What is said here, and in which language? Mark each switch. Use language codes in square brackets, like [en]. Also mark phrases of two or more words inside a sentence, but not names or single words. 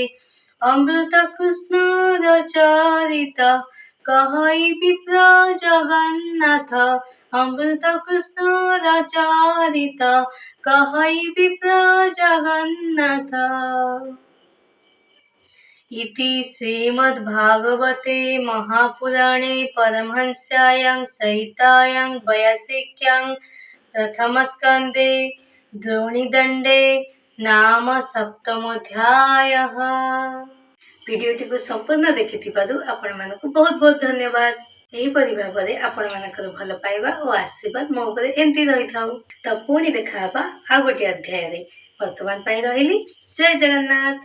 [or] ଅମୃତ କୃଷ୍ଣର ଚରିତ, କହଇ ବିପ୍ର ଜଗନ୍ନାଥ। ଅମୃତ କୃଷ୍ଣର ଚରିତ, କହଇ ବିପ୍ର ଜଗନ୍ନାଥ। [sa] ଇତି ଶ୍ରୀମଦ୍ଭାଗବତେ ମହାପୁରାଣେ ପରମହଂସ୍ୟାଂ संहितायां वैयासिक्यां प्रथमस्कन्धे द्रोणीदण्डे नाम सप्तमोऽध्यायः। [or] ଭିଡ଼ିଓଟିକୁ ସମ୍ପୂର୍ଣ୍ଣ ଦେଖିଥିବାରୁ ଆପଣମାନଙ୍କୁ ବହୁତ ବହୁତ ଧନ୍ୟବାଦ। ଏହିପରି ଭାବରେ ଆପଣମାନଙ୍କର ଭଲ ପାଇବା ଓ ଆଶୀର୍ବାଦ ମୋ ଉପରେ ଏମିତି ରହିଥାଉ। ତ ପୁଣି ଦେଖା ହେବା ଆଉ ଗୋଟିଏ ଅଧ୍ୟାୟରେ। ବର୍ତ୍ତମାନ ପାଇଁ ରହିଲି। ଜୟ ଜଗନ୍ନାଥ।